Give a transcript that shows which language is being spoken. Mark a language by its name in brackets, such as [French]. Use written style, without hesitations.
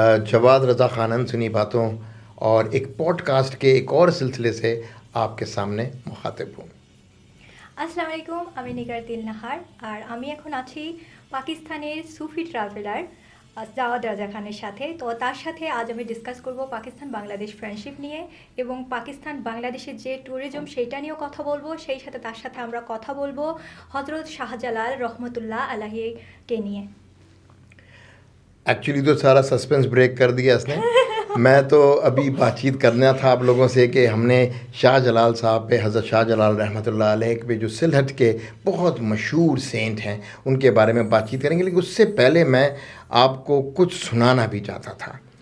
[Hindi] जवाद रज़ा ख़ानन सुनी बातों और एक पॉडकास्ट के एक और सिलसिले से आपके सामने मुखातिब हूँ। [Bangla] আসসালামু আলাইকুম, আমি নিগার দিল নাহার। আর আমি এখন আছি পাকিস্তানের সুফি ট্রাভেলার জাওয়াদ রাজা খানের সাথে। তো তার সাথে আজ আমি ডিসকাস করব পাকিস্তান বাংলাদেশ ফ্রেন্ডশিপ নিয়ে এবং পাকিস্তান বাংলাদেশের যে ট্যুরিজম সেইটা নিয়েও কথা বলবো। সেই সাথে তার সাথে আমরা কথা বলবো হজরত শাহজালাল রহমতুল্লাহ আলাহিকে নিয়ে। [Hindi] एक्चुअली तो सारा सस्पेंस ब्रेक कर दिया इसने। मैं तो अभी बातचीत करना था आप लोगों से कि हमने शाह जलाल साहब पे, हज़रत शाह जलाल रहमतुल्लाह अलैह पे, जो सिलहट के बहुत मशहूर सेंट हैं, उनके बारे में बातचीत करेंगे। लेकिन उससे पहले मैं आपको कुछ सुनाना भी चाहता था।